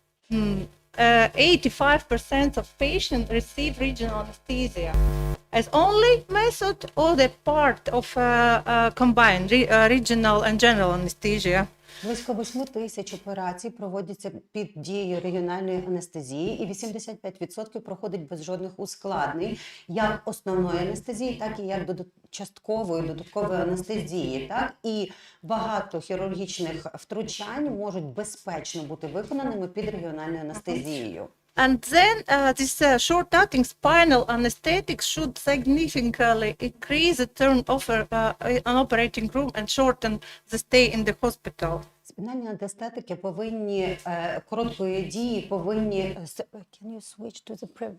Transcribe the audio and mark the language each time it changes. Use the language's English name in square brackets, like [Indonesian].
[English] 85% of patients receive regional anesthesia as only method or the part of combined regional and general anesthesia. [Ukrainian] Близько 8 тисяч операцій проводяться під дією регіональної анестезії, і 85% проходить без жодних ускладнень, як основної анестезії, так і як часткової додаткової анестезії. Так? І багато хірургічних втручань можуть безпечно бути виконаними під регіональною анестезією. [English] And then this short-acting spinal anesthetic should significantly increase the turnover an operating room and shorten the stay in the hospital. [Ukrainian] Спінальні анестетики повинні короткої дії, повинні [English] can you switch to the